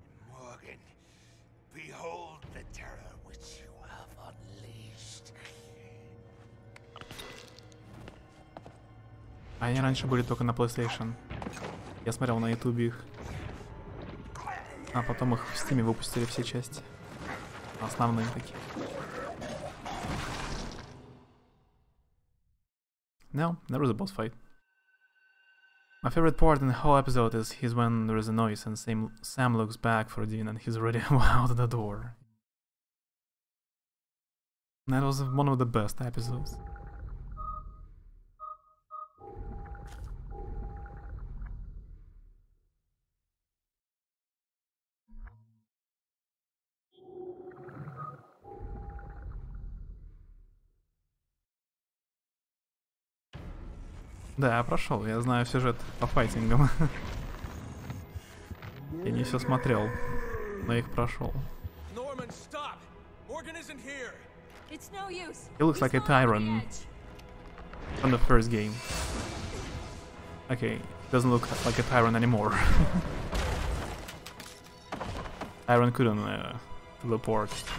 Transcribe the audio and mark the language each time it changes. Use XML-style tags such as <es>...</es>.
<en>Morgan, behold the terror which you have unleashed.</en> <ru>Они раньше были только на PlayStation. Я смотрел на YouTube их. А потом их в Steam выпустили все части. Основные такие.</ru> <en>No, there was a boss fight. My favorite part in the whole episode is when there is a noise and Sam looks back for Dean and he's already out the door. That was one of the best episodes.</en> <ru>Да, я прошел, я знаю сюжет по файтингам. Я не все смотрел, но их прошел.</ru> <en>He looks like a tyrant from the first game. Okay, doesn't look like a tyrant anymore. Tyrant couldn't teleport.</en>